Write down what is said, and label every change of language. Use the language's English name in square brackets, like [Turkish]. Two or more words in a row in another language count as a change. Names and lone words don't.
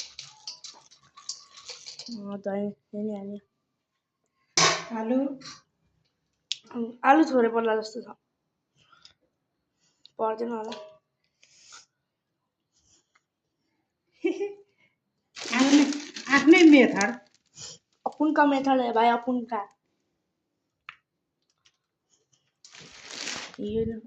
[Nepali] धनियाँ हाल्यो आलु आलु थोरै पर्ला जस्तो छ पर्दैन होला आफ्नै मेथड [Hindi] अपन का मेथड है भाई अपन का ये